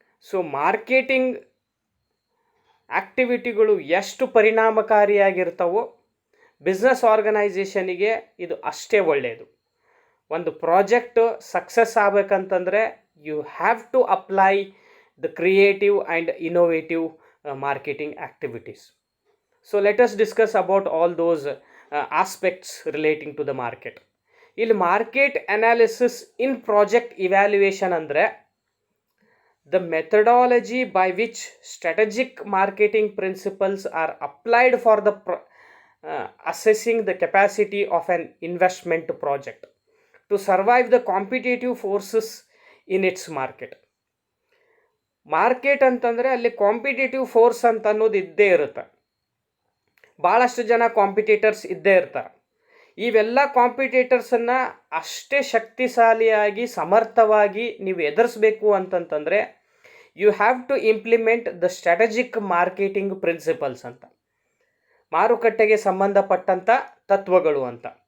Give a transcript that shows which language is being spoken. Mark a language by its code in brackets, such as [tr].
[kn] So marketing ಆ್ಯಕ್ಟಿವಿಟಿಗಳು ಎಷ್ಟು ಪರಿಣಾಮಕಾರಿಯಾಗಿರ್ತಾವೋ business ಆರ್ಗನೈಸೇಷನಿಗೆ ಇದು ಅಷ್ಟೇ ಒಳ್ಳೆಯದು. ಒಂದು project success ಆಗಬೇಕಂತಂದರೆ [en] you have to apply the creative and innovative marketing activities. So let us discuss about all those aspects relating to the market. ಇಲ್ಲಿ market analysis in project evaluation ಅಂದರೆ the methodology by which strategic marketing principles are applied for the assessing the capacity of an investment project to survive the competitive forces in its market. [kn] Market ಅಂತಂದರೆ ಅಲ್ಲಿ competitive force ಅಂತ ಅನ್ನೋದು ಇದ್ದೇ ಇರುತ್ತೆ. ಭಾಳಷ್ಟು ಜನ competitors ಇದ್ದೇ ಇರ್ತಾರೆ. ಇವೆಲ್ಲ ಕಾಂಪಿಟೇಟರ್ಸನ್ನು ಅಷ್ಟೇ ಶಕ್ತಿಶಾಲಿಯಾಗಿ ಸಮರ್ಥವಾಗಿ ನೀವು ಎದುರಿಸಬೇಕು ಅಂತಂತಂದರೆ [en] you have to implement the strategic marketing principles [kn] ಅಂತ, ಮಾರುಕಟ್ಟೆಗೆ ಸಂಬಂಧಪಟ್ಟಂಥ ತತ್ವಗಳು ಅಂತ.